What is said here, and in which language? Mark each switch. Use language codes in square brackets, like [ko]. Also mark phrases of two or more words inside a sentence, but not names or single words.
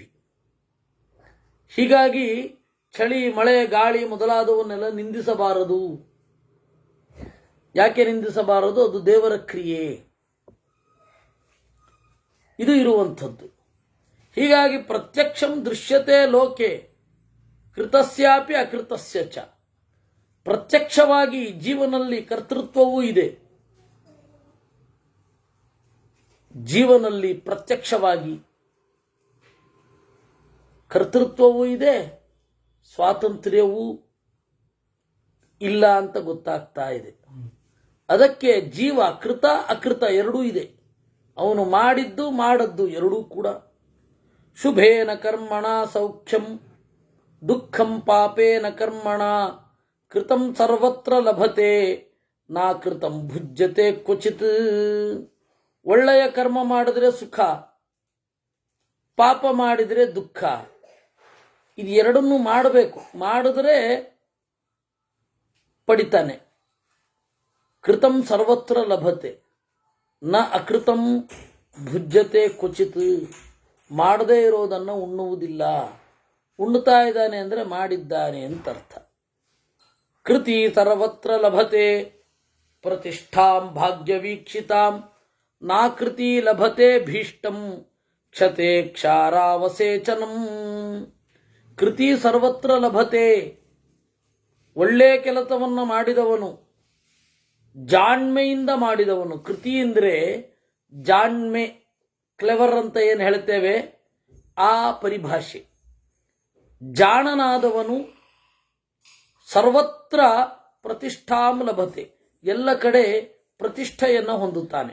[kn] ಹೀಗಾಗಿ ಚಳಿ, ಮಳೆ, ಗಾಳಿ ಮೊದಲಾದವನ್ನೆಲ್ಲ ನಿಂದಿಸಬಾರದು. ಯಾಕೆ ನಿಂದಿಸಬಾರದು? ಅದು ದೇವರ ಕ್ರಿಯೆ, ಇದು ಇರುವಂಥದ್ದು. [sa] ಹೀಗಾಗಿ ಪ್ರತ್ಯಕ್ಷಂ ದೃಶ್ಯತೆ ಲೋಕೆ ಕೃತಸ್ಯಾಪಿ ಅಕೃತಸ್ಯ ಚ. [kn] ಪ್ರತ್ಯಕ್ಷವಾಗಿ ಜೀವನಲ್ಲಿ ಕರ್ತೃತ್ವವೂ ಇದೆ, ಜೀವನಲ್ಲಿ ಪ್ರತ್ಯಕ್ಷವಾಗಿ ಕರ್ತೃತ್ವವೂ ಇದೆ, ಸ್ವಾತಂತ್ರ್ಯವೂ ಇಲ್ಲ ಅಂತ ಗೊತ್ತಾಗ್ತಾ ಇದೆ. ಅದಕ್ಕೆ ಜೀವ ಕೃತ ಅಕೃತ ಎರಡೂ ಇದೆ. ಅವನು ಮಾಡಿದ್ದು ಮಾಡದ್ದು ಎರಡೂ ಕೂಡ. [sa] ಶುಭೇನ ಕರ್ಮಣ ಸೌಖ್ಯಂ ದುಃಖಂ ಪಾಪೇನ ಕರ್ಮಣ ಕೃತಂ ಸರ್ವತ್ರ ಲಭತೆ ನಾ ಕೃತಂ ಭುಜ್ಯತೆ ಕ್ವಚಿತ್. [kn] ಒಳ್ಳೆಯ ಕರ್ಮ ಮಾಡಿದ್ರೆ ಸುಖ, ಪಾಪ ಮಾಡಿದರೆ ದುಃಖ. ಇದು ಎರಡನ್ನೂ ಮಾಡಬೇಕು, ಮಾಡಿದ್ರೆ ಪಡಿತಾನೆ. [sa] ಕೃತಂ ಸರ್ವತ್ರ ಲಭತೆ ನ ಅಕೃತಂ ಭುಜ್ಯತೆ ಕ್ವಚಿತ್. [kn] ಮಾಡದೇ ಇರೋದನ್ನು ಉಣ್ಣುವುದಿಲ್ಲ, ಉಣ್ಣುತ್ತಾ ಇದ್ದಾನೆ ಅಂದರೆ ಮಾಡಿದ್ದಾನೆ ಅಂತ ಅರ್ಥ. [sa] ಕೃತಿ ಸರ್ವತ್ರ ಲಭತೆ ಪ್ರತಿಷ್ಠಾಂ ಭಾಗ್ಯವೀಕ್ಷಿತಾಂ ನಾಕೃತಿ ಲಭತೆ ಭೀಷ್ಟಂ ಕ್ಷತೆ ಕ್ಷಾರಾವಸೇಚನಂ. ಕೃತಿ ಸರ್ವತ್ರ ಲಭತೆ. [kn] ಒಳ್ಳೆಯ ಕೆಲಸವನ್ನು ಮಾಡಿದವನು, ಜಾಣ್ಮೆಯಿಂದ ಮಾಡಿದವನು. ಕೃತಿ ಅಂದರೆ ಜಾಣ್ಮೆ, ಕ್ಲೆವರ್ ಅಂತ ಏನು ಹೇಳ್ತೇವೆ ಆ ಪರಿಭಾಷೆ. ಜಾಣನಾದವನು ಸರ್ವತ್ರ [sa] ಪ್ರತಿಷ್ಠಾಂ ಲಭತೆ, [kn] ಎಲ್ಲ ಕಡೆ ಪ್ರತಿಷ್ಠೆಯನ್ನು ಹೊಂದುತ್ತಾನೆ.